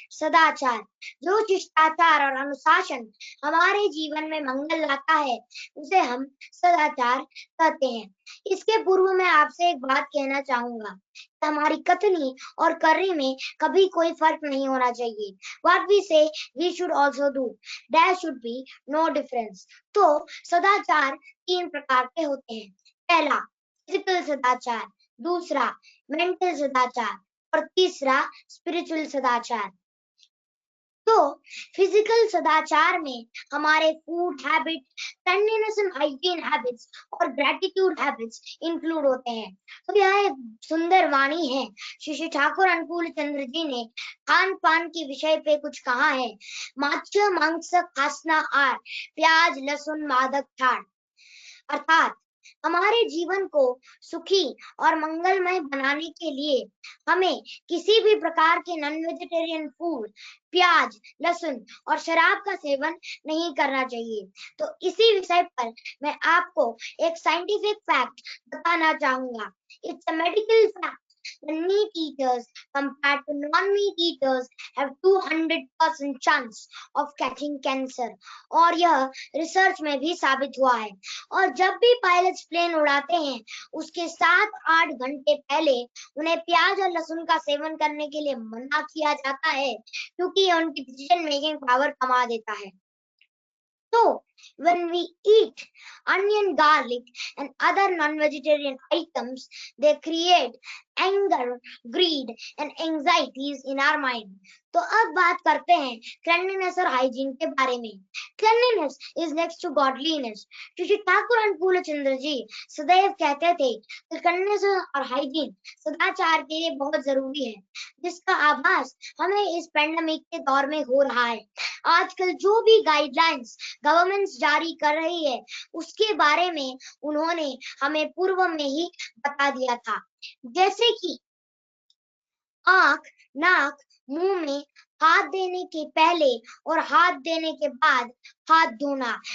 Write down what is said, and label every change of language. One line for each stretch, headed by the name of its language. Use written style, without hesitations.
Hindi: सदाचार जो शिष्टाचार और अनुशासन हमारे जीवन में मंगल लाता है उसे हम सदाचार कहते हैं। इसके पूर्व मैं आपसे एक बात कहना चाहूंगा, हमारी कथनी और करनी में कभी कोई फर्क नहीं होना चाहिए।
English: What we say we should also do. There should be no difference.
Hindi: तो सदाचार 3 प्रकार के होते हैं। पहला फिजिकल सदाचार, दूसरा मेंटल सदाचार और तीसरा स्पिरिचुअल सदाचार। तो फिजिकल सदाचार में हमारे
English: food habit, cleanliness and hygiene habits
Hindi: और ग्रेटिट्यूड हैबिट्स इंक्लूड होते हैं। तो यह एक सुंदर वाणी है। श्री ठाकुर अनुकूल चंद्र जी ने खान पान के विषय पे कुछ कहा है।
Bangla: माछ मांस खासना आर, प्याज लहसुन मादक ठाड़।
Hindi: अर्थात हमारे जीवन को सुखी और मंगलमय बनाने के लिए हमें किसी भी प्रकार के नॉन वेजिटेरियन फूड, प्याज लहसुन और शराब का सेवन नहीं करना चाहिए। तो इसी विषय पर मैं आपको एक साइंटिफिक फैक्ट बताना चाहूंगा।
English: It's a medical fact. The meat eaters compared to non-meat eaters have 200% chance of catching cancer।
Hindi: और यह रिसर्च में भी साबित हुआ है। और जब भी पायलट्स प्लेन उड़ाते हैं उसके 7-8 घंटे पहले उन्हें प्याज और लहसुन का सेवन करने के लिए मना किया जाता है, क्योंकि यह उनकी
English: decision making power
Hindi: कमा देता है।
English: So, when we eat onion, garlic and other non-vegetarian items, they create anger, greed and anxieties in our mind।
Hindi: तो अब बात करते हैं क्लेanliness और हाइजीन के बारे में।
English: Cleanliness is next to godliness।
Hindi: Shri Thakur अनुकूल चंद्र जी सदैव कहते थे कि क्लेanliness और हाइजीन सदाचार के लिए बहुत जरूरी है, जिसका आभास हमें इस पेंडेमिक के दौर में हो रहा है। आजकल जो भी गाइडलाइंस गवर्नमेंट जारी कर रही है उसके बारे में उन्होंने हमें पूर्व में ही बता दिया था, जैसे कि आंख, नाक, मुंह में हाथ देने के पहले और हाथ देने के बाद हाथ धोना।